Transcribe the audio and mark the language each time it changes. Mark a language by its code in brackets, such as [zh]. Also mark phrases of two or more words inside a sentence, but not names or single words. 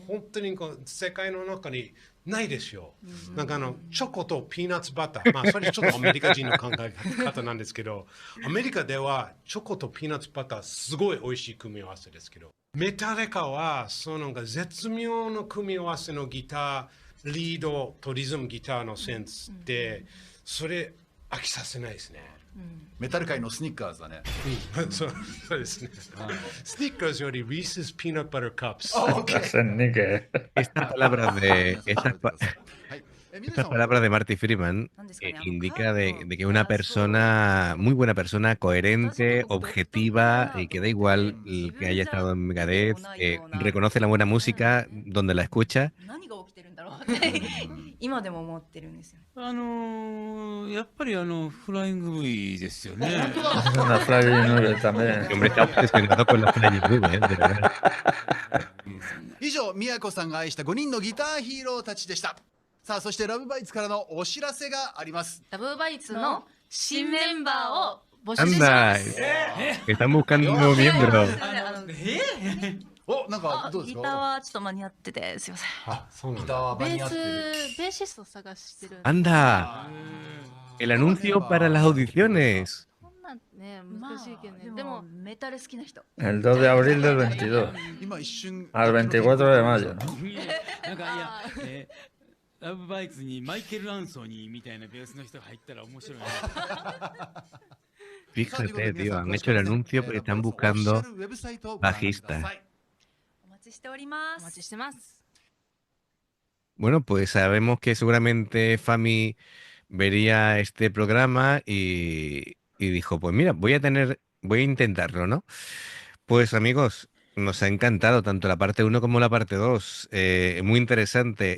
[ja] 本当にこう世界の中にないですよ。なんかチョコとピーナッツバター、まあそれちょっとアメリカ人の考え方なんですけど、アメリカではチョコとピーナッツバターすごい美味しい組み合わせですけど、メタリカはそのなんか絶妙の組み合わせのギター、リードとリズムギターのセンスって、それ飽きさせないですね。メタル界のスニッカーズだね。そうですね。スニッカーズよりリーススピーナッツバターカップス。 [es] Estas palabras de, [ja] はい。 [es] estas palabras de Marty Friedman [ja] なんですかね、 [es] indica de que una persona, muy buena persona, coherente, objetiva y que da igual el que haya estado en Megadeth, reconoce la buena música donde la escucha. [ja] 何が起きてるんだろうって今でも思ってるんですよ。やっぱりフライング V ですよね。 [es] Una Flying Nube también. El hombre está obsesionado con la Flying Nube, de verdad. [ja] 以上、宮子さんが愛した5人のギターヒーローたちでした。さあ、そしてラブバイツからのお知らせがあります。ラブバイツの新メンバーを募集しま [es] Anda, [ja] す。 [es] están buscando un nuevo miembro. [ja] お、なんかあどうですギターか？はちょっと間に合っててすいません。あ、そうなんギターだ。ベは間に合ってる。ベーシスト探してる。 [es] Anda, el anuncio para las audiciones. [ja] こんなんねまあ難しいけどね。でもでもメタル好きな人。 [es] El 2 de abril del 22. [ja] 今一瞬。 [es] Al 24 de mayo, ¿no? [ja] なんかいや、ラブバイツにマイケル・アンソニーみたいなベースの人が入ったら面白いな。 [es] Fíjate, tío, han hecho el anuncio porque están buscando bajista. [ja] お待ちしておりまお待ちす。してます。 [es] Bueno, pues sabemos que seguramente Fami vería este programa y dijo, pues mira, voy a intentarlo, ¿no? Pues amigos, nos ha encantado tanto la parte uno como la parte 2. Muy interesante.